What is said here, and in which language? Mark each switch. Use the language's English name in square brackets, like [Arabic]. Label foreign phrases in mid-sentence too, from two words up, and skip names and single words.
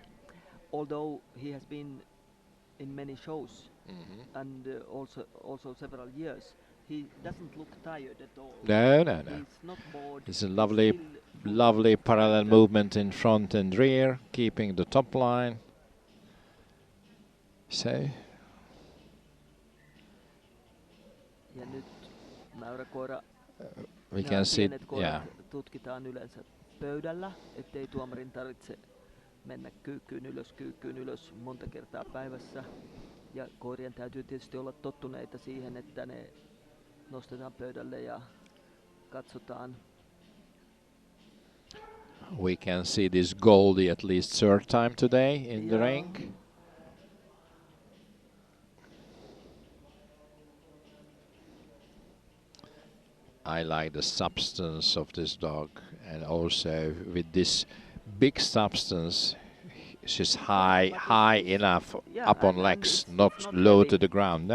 [English] Although he has been in many shows and also several years, he doesn't look tired at all. No, no, no. He's not bored. It's a lovely parallel movement in front and rear, keeping the top line. So. [Finnish] Ja nyt mäyräkoira [English] we can see, [Finnish] koirat tutkitaan yleensä pöydällä, ettei tuomarin tarvitse mennä kyykkyyn ylös monta kertaa päivässä. Ja koirien täytyy tietysti olla tottuneita siihen, että ne nostetaan pöydälle ja katsotaan. [English] We can see this Goldie at least third time today in the ring. I like the substance of this dog, and also with this big substance, she's high enough up on legs, not low to the ground.